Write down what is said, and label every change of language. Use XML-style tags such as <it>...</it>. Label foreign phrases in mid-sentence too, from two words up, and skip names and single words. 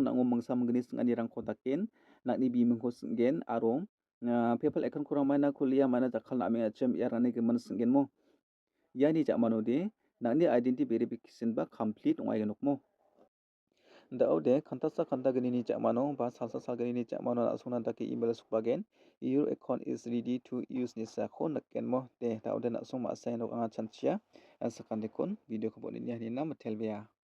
<grt>nango mangsa mangni singani rang ko takin nakni bimung ko singen aro PayPal account ko ramai kuliah mana jakal na ame achem yarani geman singen mo yani jamano de nakni</grt> <en>identity verification</en> <grt>ba complete ongai genokmo daode khantasa khantagini ni jamano ba salsa salgani ni jamano asuna dake email sukbagen</grt> <en>your account is ready to use</en> <grt>ni sakho nakenmo de daode na song ma sai nok anga chanchia sakandikon video ko bonini hani nam telbia</grt>